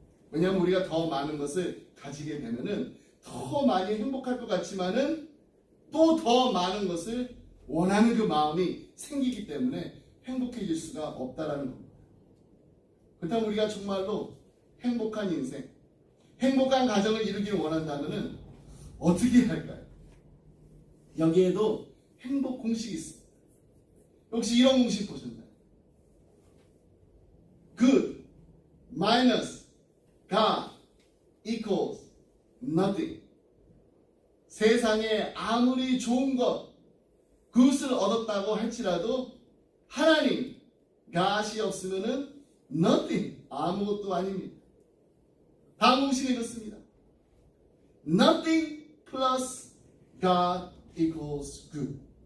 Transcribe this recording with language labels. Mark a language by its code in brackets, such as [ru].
[ko] 왜냐하면 우리가 더 많은 것을 가지게 되면은 더 많이 행복할 것 같지만은 또 더 많은 것을 원하는 그 마음이 생기기 때문에 행복해질 수가 없다라는 겁니다. 그렇다면 우리가 정말로 행복한 인생, 행복한 가정을 이루기를 원한다면은 어떻게 해야 할까요? 여기에도 행복 공식이 있습니다. 혹시 이런 공식 보셨나요? [en] Good minus God equals nothing. [ko] 세상에 아무리 좋은 것, 그것을 얻었다고 할지라도 하나님, God이 없으면은 nothing, 아무것도 아닙니다. 다음 공식이 이렇습니다. [en] Nothing plus God equals good.